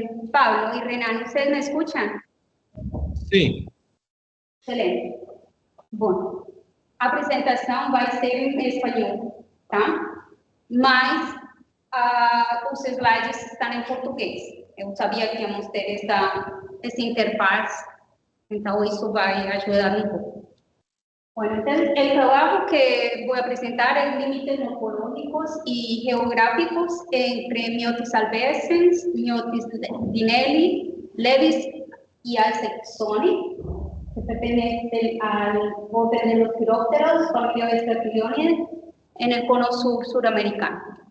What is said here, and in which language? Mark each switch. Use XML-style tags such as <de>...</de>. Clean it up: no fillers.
<es>Pablo y Renan, ¿ustedes me escuchan? Sí. Excelente.</es> <pt>Bom, a apresentação vai ser em espanhol, tá? Mas os slides estão em português. Eu sabia que íamos ter essa interface, então isso vai ajudar um pouco.</pt> <es>Bueno, entonces el trabajo que voy a presentar es límites morfológicos y geográficos entre Myotis albescens, Myotis dinelli, levis y alsexoni, que pertenece al orden de los quirópteros, familia Vespertilionidae, en el cono sur suramericano.</es>